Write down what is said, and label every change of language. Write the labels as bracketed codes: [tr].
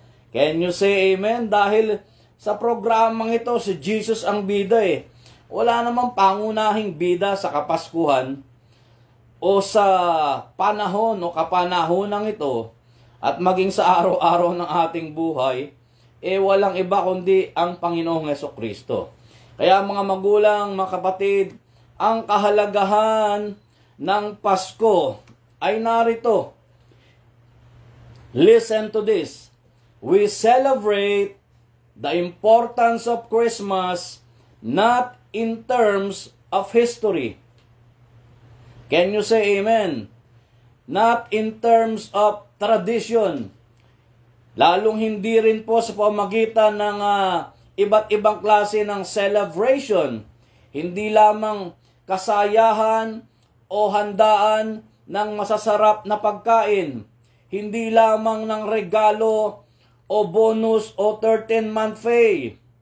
[en] Can you say amen? [tl] Dahil sa programang ito, si Jesus ang bida Wala namang pangunahing bida sa Kapaskuhan o sa panahon o kapanahonang ito at maging sa araw-araw ng ating buhay, walang iba kundi ang Panginoong Hesukristo. Kaya mga magulang, mga kapatid, ang kahalagahan ng Pasko ay narito. [en] Listen to this. We celebrate the importance of Christmas not in terms of history. Can you say amen? Not in terms of tradition. [tl] Lalong hindi rin po sa pamagitan ng iba't ibang klase ng celebration. Hindi lamang kasayahan o handaan ng masasarap na pagkain. Hindi lamang ng regalo o bonus o 13-month pay.